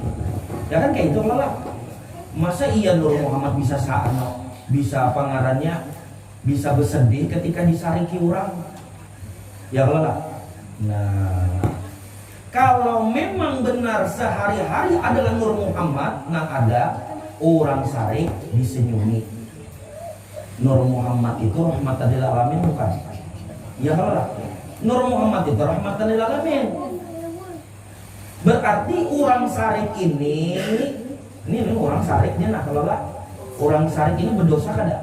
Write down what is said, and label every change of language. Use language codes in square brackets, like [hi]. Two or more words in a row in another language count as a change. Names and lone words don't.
[id] Ya kan kayak itu lah. Masa iya Nur Muhammad bisa apa ngarannya? Bisa bersedih ketika disariki orang? Ya lah. Nah, kalau memang benar sehari-hari adalah Nur Muhammad, nang ada orang sarik disenyumi. Nur Muhammad itu [ar] رحمة للعالمين [id] bukan? Ya lah. Nur Muhammad itu [ar] رحمة للعالمين. [id] Berarti orang sarik ini orang sariknya nah kalau lah orang sarik ini berdosa kada?